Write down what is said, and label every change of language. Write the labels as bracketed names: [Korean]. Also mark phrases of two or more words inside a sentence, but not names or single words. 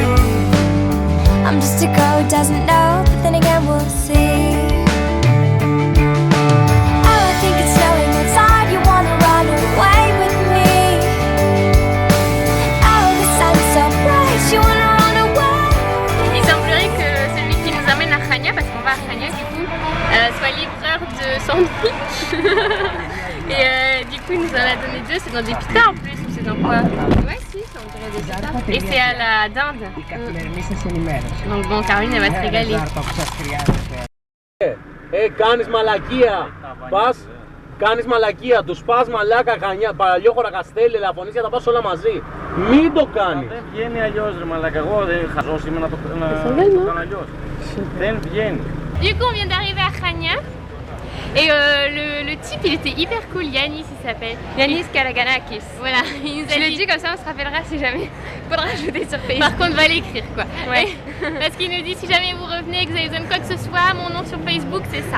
[English] I'm just a girl who doesn't know, but then again we'll see. Oh, I think it's snowing outside, you wanna run away with me. Oh, the sun's so bright, you wanna run away. [French] Il semblerait que celui qui nous amène à Chania, parce qu'on va à Chania du coup, soit livreur de sandwich. Et du coup il nous en a donné 2, c'est dans des pitas en plus, ou c'est dans quoi? Ouais si, ça on dirait des pitas. Et c'est à la dinde. Donc bon, Caroline elle va se régaler. [Greek] Κάνεις μαλακία. Πας, κάνεις μαλακία. Τους πας μαλάκα Χανιά, Παλαιόχωρα, Καστέλη, Ελαφωνήσια, τα πας όλα μαζί. Μην το κάνεις. Δεν βγαίνει αλλιώς ρε μαλάκα, εγώ δεν χαζός είμαι να το κάνω αλλιώς. Δεν βγαίνει. [French] Du coup on vient d'arriver à Chania. Et le type il était hyper cool, Yanis il s'appelle. Yanis Kalaganakis. Voilà, il nous a Je le dit dis comme ça, on se rappellera si jamais. Faudra ajouter sur Facebook. par contre va l'écrire quoi. Ouais. Parce qu'il nous dit si jamais vous revenez et que vous avez besoin de quoi que ce soit, mon nom sur Facebook c'est ça.